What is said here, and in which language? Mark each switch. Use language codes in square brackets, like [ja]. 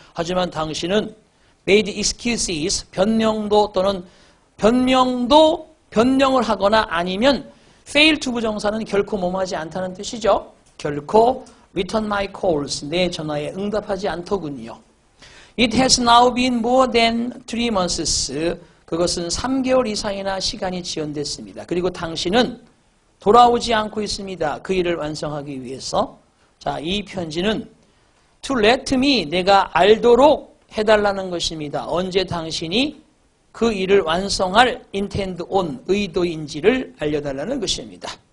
[ko] 하지만 당신은 [en] made excuses, [ko] 변명도 또는 변명을 하거나 아니면 [en] fail to [ko] 부정사는 결코 뭐뭐하지 않다는 뜻이죠. 결코 [en] return my calls, [ko] 내 전화에 응답하지 않더군요. [en] It has now been more than 3 months. [ko] 그것은 3개월 이상이나 시간이 지연됐습니다. 그리고 당신은 돌아오지 않고 있습니다. 그 일을 완성하기 위해서. 자, 이 편지는 [en] to let me, [ko] 내가 알도록 해달라는 것입니다. 언제 당신이 그 일을 완성할 [en] intend on, [ko] 의도인지를 알려달라는 것입니다.